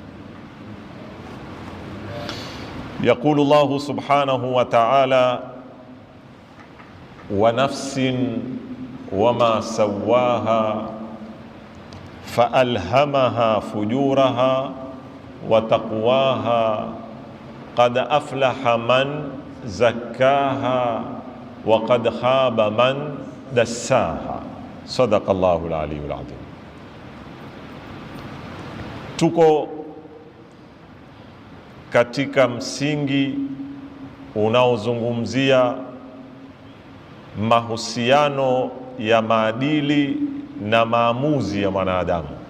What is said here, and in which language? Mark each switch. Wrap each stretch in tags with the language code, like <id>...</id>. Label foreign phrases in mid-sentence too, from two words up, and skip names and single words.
<ar>يقول الله سبحانه وتعالى: ونفس وما سواها فألهمها فجورها وتقواها قد أفلح من زكاها وقد خاب من دساها. صدق الله العلي العظيم.</ar> <sw>Tuko katika msingi unaozungumzia mahusiano ya maadili na maamuzi ya mwanadamu,</sw>